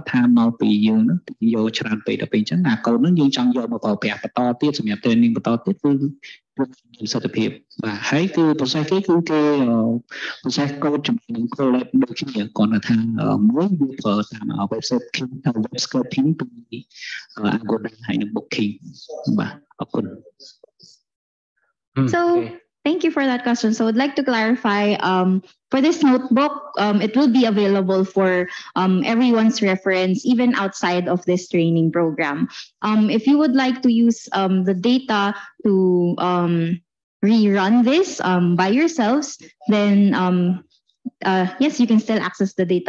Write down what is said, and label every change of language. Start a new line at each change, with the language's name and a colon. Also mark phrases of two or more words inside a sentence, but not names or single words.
Khmer: ថាមកពីយើងហ្នឹងយកច្រើនពេកដល់ពេលអញ្ចឹងអាកូនហ្នឹងយើងចង់យកមកប្រើប្រាស់បន្តទៀតសម្រាប់ training បន្តទៀតគឺមានសិទ្ធិភាពបាទហើយគឺ process គេគឺគេ
English: process code
Khmer: ជាមួយនឹង collab ដូចគ្នាគាត់ថាមួយវាប្រើតាម
English: website web scraping
Khmer: ពី Agoda ហើយនឹង Booking បាទអរគុណ
English: So thank you for that question. So I'd like to clarify for this notebook, it will be available for everyone's reference, even outside of this training program. If you would like to use the data to rerun this by yourselves, then yes, you can still access the data.